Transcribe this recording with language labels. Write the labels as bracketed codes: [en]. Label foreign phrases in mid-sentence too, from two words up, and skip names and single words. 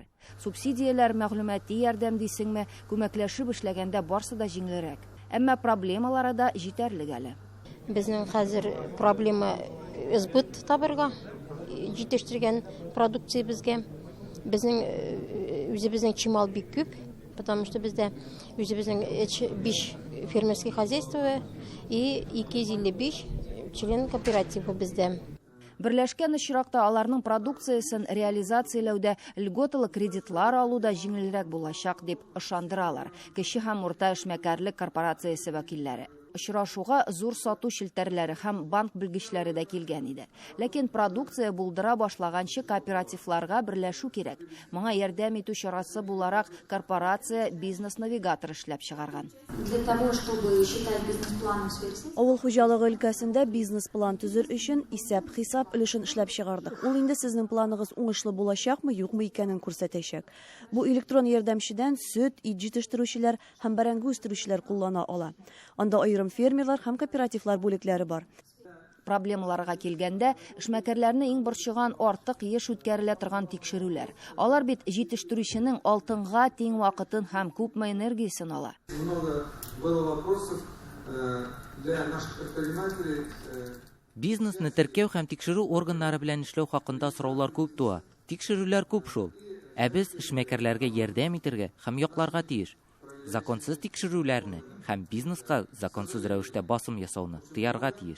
[tt] Субсидияләр, мәгълүмати ярдәм дисеңме, күмәкләшеп эшләгәндә барсы да җиңелрәк. Әмма проблемалары да җитәрлек әле. Безнең хәзер проблема избыт табырга, җитештергән продукция безгә. Безнең үзебезнең чимал бик күп, [ru] потому что [tt] бездә үзебезнең [ru] 5 фермерские хозяйства и 255 член кооперативы [tt] бездә. Берләшкән очракта аларның продукциясын реализацияләүдә льготалы кредитлар алуда җиңелрәк булачак дип ышандыралар кече һәм урта эшмәкәрлек корпорациясе вәкилләре. Очрашуга зур сату шелтәрләре һәм банк белгечләре дә килгән иде. Ләкин продукция булдыра башлаганчы кооперативларга берләшү кирәк. Моңа ярдәм итү чарасы буларак корпорация бизнес-навигатор эшләп чыгарган. [ru] Для того, чтобы считать бизнес-планом сверхсессии, [tt] Авыл хуҗалыгы өлкәсендә бизнес-план төзер өчен исәп-хисап өлешен эшләп чыгардык. Ул инде сезнең планыгыз уңышлы булачакмы, юкмы икәнен күрсәтәчәк. Бу электрон ярдәмчедән сөт, ит җитештерүчеләр һәм бәрәңге үстерүчеләр куллана ала. Анда аерым фермерлар һәм кооперативлар бүлекләре бар. Проблемаларга килгәндә, эшмәкәрләрне иң борчыган артык еш үткәрелә торган тикшерүләр. Алар бит җитештерүченең алтынга тиң вакытын һәм күпме энергиясен ала. [ru] Много было вопросов для наших предпринимателей. [tt] Бизнесны теркәү һәм тикшерү органнары белән эшләү хакында сораулар күп туа. Тикшерүләр күп шул. Ә без эшмәкәрләргә ярдәм итәргә һәм якларга тиеш. Законсыз тикшерүләрне һәм бизнеска законсыз рәвештә басым ясауны тыярга тиеш.